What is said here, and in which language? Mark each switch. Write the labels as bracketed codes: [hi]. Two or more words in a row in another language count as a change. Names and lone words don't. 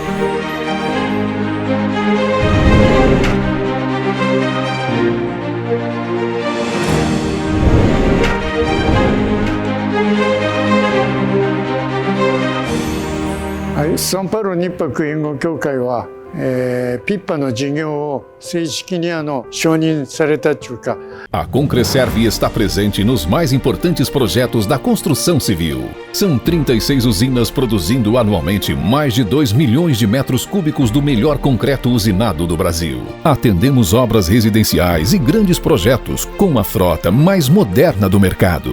[ja] São Paulo Nippaku Engo Kyoukai wa PIPA の事業を正式に承認されたというか。 [pt] A Concreserve está presente nos mais importantes projetos da construção civil. São 36 usinas produzindo anualmente mais de 2 milhões de metros cúbicos do melhor concreto usinado do Brasil. Atendemos obras residenciais e grandes projetos com a frota mais moderna do mercado.